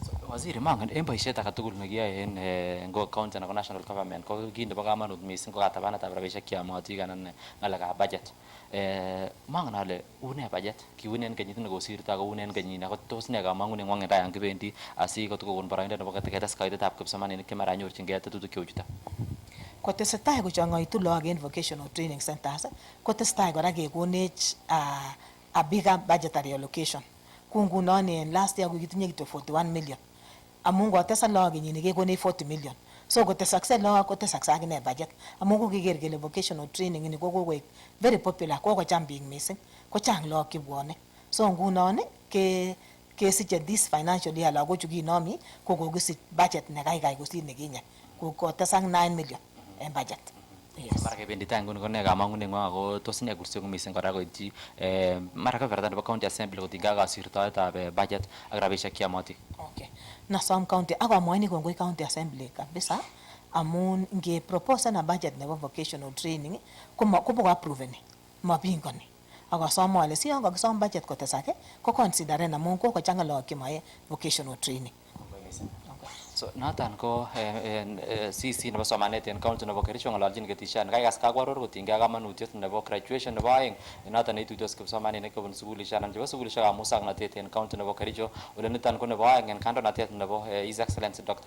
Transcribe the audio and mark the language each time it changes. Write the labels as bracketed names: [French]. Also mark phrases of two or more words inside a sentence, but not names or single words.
[Kalenjin] Waziri mangen en boisiet age tugul nekiyoe en county anan [English] national government [Kalenjin] ko kit nebo kamanut missing ko katabanetab rabisiek cheyomotin anan ng'alekab budget. Mangen ale une budget kiune en kenyit nekosirto ako une en kenyini ako tos ne kamang'uneng'wong en rayan kibendi asikotokokon boroindo nebo ketes kaitetab kipsomaninik chemara nyorchingei tetutik cheu chuton. Kotesetai kochang'aitu lagok en [English] vocational training centers [Kalenjin] kotesetai kora kekonech [English] a bigger budgetary allocation. [Kalenjin] Ku ngunon en [English] last year [Kalenjin] kitinye kityo 41 million amun kotesak lagok kenyini kekonech 40 million. So kotesakse lagok kotesakse akine budget amun kokiker kele [English] vocational training [Kalenjin] ini ko kokoek [English] very popular, [Kalenjin] kokocham biik missing, kochang lagok chebwone. So ngunon kesiche [English] this financial year [Kalenjin] lagochu kinomi ko kokisich budget nekaikai kosir nekinye, kotesak 9 million en budget. [English] Yes. [Kalenjin] Mara kebendi tai nguni ko ne kamang'uneng'wong ako tos ne kursio missing kora koityi mara kebeberta nebo [English] county assembly [Kalenjin] kotinygei ak kasirtoetab budget ak rabisiek cheyomotin. [English] Okay. [Kalenjin] Nasom county ak amwoini kongoi [English] county assembly [Kalenjin] kabisa amun ngepropose na budget nebo [English] vocational training [Kalenjin] kobo approveni mapingani. Akasome ale si yon kakisom budget kotesak ko consideren amun kokochang'a lagok chemoe [English] vocational training. [Kalenjin] So noton ko CC nebo somanet en county nebo Kericho ng'ololchin ketishan kaikas kakwaror kotinygei ak kamanutiet nebo graduation nebo aeng noton neituitos kipsomaninik kobun sukulisiek anan chebo sukulisiekab muswoknotet en county nebo Kericho ole niton ko nebo aeng en kandoinatet nebo His Excellency Dr.